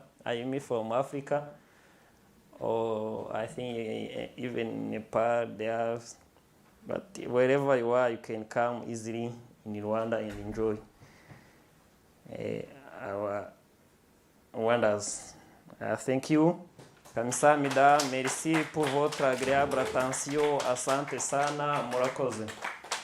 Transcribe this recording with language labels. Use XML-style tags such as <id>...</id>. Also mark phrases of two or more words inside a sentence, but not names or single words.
<en>I mean from Africa, or I think even Nepal there. But wherever you are, you can come easily in Rwanda and enjoy our wonders. Thank you.</en> <fr>Kamsamida, merci pour votre agréable attention.</fr> <sw>Asante sana, murakoze.</sw>